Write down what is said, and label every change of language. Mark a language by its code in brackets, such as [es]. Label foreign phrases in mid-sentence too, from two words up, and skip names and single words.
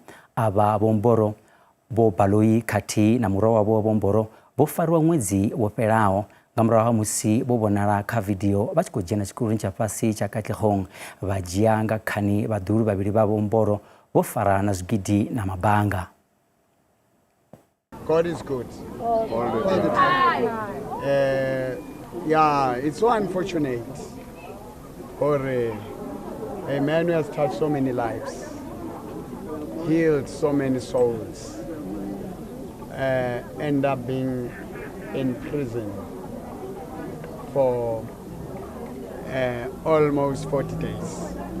[ve] Avha Vho Mboro Vho Baloyi khathihi na muraḓo wavho Vho Mboro vho fariwa ṅwedzi wo fhelaho nga murahu ha musi vho vhonala kha video vha tshi khou dzhena tshikoloni tsha fhasi tsha Katlehong vha dzhia nga khani vhaḓuhulu vhavhili vha Vho Mboro vho fara na zwigidi na mabanga. [en] God is good all the time. Yeah, it's so unfortunate for a man who has touched so many lives, healed so many souls, end up being in prison for almost 40 days.